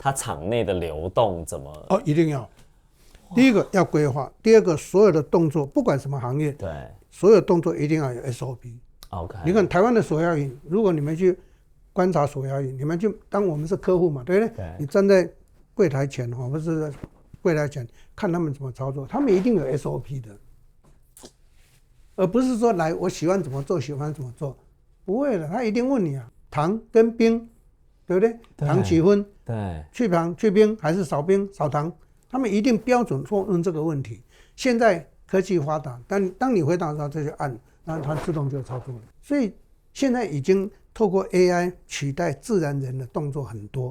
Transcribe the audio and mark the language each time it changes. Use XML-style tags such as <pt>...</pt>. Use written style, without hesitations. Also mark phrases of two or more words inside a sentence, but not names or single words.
<zh>一定要。第一個要規劃，第二個所有的動作，不管什麼行業，對，所有動作一定要有 SOP。OK， 你看台灣的手搖飲，如果你們去觀察手搖飲，你們就當我們是客戶嘛，對不對？對，你站在櫃檯前或者是櫃檯前看他們怎麼操作，他們一定有 SOP 的，而不是說來我喜歡怎麼做喜歡怎麼做，不會的，他一定問你啊，糖跟冰，對不對？糖幾分？對，去糖去冰還是少冰少糖？他們一定標準問這個問題。現在科技發達，但當你回答的時候，這就按，然後它自動就操作了。所以現在已經透過 AI 取代自然人的動作很多。</zh>